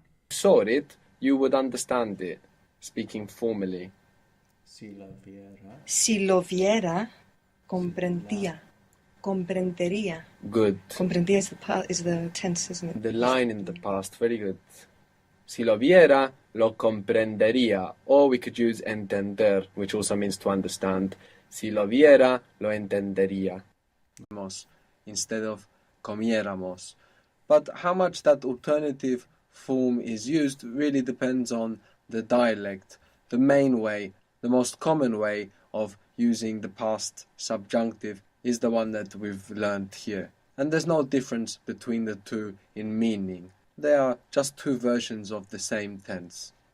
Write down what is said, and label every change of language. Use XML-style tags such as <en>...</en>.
<en>saw it, you would understand it. Speaking formally.</en> <es>Si la viera. Si lo viera, comprendía. Comprendería.</es> <en>Good. Comprendía is the tense, isn't it? The line in the past, very good.</en> <es>Si lo viera, lo comprendería.</es> <en>Or we could use entender, which also means to understand.</en> <es>Si lo viera, lo entendería.</es> <en>Instead of comiéramos. But how much that alternative form is used really depends on the dialect. The main way, the most common way of using the past subjunctive is the one that we've learned here. And there's no difference between the two in meaning. They are just two versions of the same tense.</en>